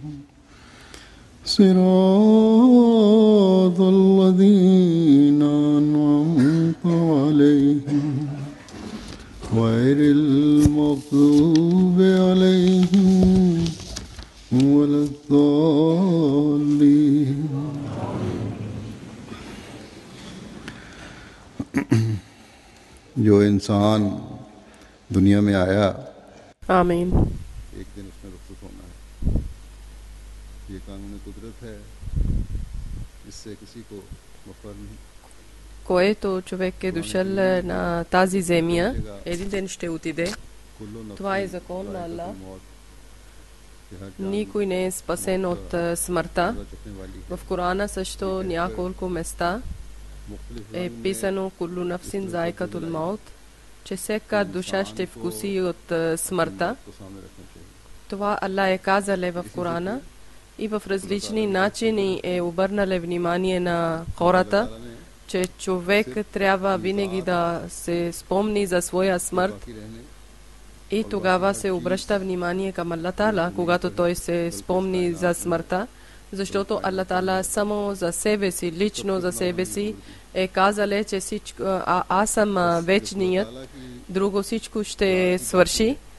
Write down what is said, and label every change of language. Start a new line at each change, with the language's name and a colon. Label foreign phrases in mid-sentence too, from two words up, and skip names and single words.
Arabic: صراط الذين أنعمت عليهم غير المغضوب عليهم ولا الضالين.
Urdu: جو انسان دنیا میں آیا
Arabic: आमीन।
Urdu: ایک دن اس نے رخصت ہونا ہے۔ یہ قانون قدرت ہے، اس سے کسی کو مفر نہیں.
Bulgarian: Което човек е дошъл на тази земя, един ден ще отиде. Това е закон на Аллах. Никой не е спасен от смъртта. В Корана също няколко места е писано
Arabic: كل نفس ذائقة الموت,
Bulgarian: че всяка душа ще вкуси от смъртта. Това Аллах е казал в Корана и в различни начини е обърнал внимание на хората, че човек трябва винаги да се спомни за своя смърт и тогава се обръща внимание към Аллах Таала, когато той се спомни за смъртта, защото Аллах Таала само за себе си, лично за себе си е казал, че всичко, аз съм вечният, друго всичко ще свърши.